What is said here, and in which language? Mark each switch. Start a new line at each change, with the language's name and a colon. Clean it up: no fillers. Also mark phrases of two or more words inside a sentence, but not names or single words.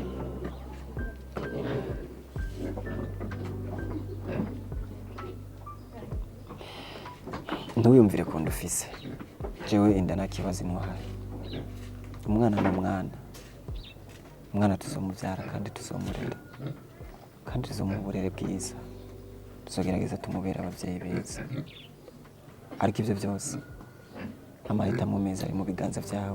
Rundi: Ntuyumvire ko ndufise jewe inda nta kibazo intwaye. Umwana ni umwana tuzomubyara kandi tuzomurera, kandi tuzomuha uburere bwiza, tuzogerageza tumubere ababyeyi beza. Ariko ibyo byose amahitamo meza ari mu biganza byawe.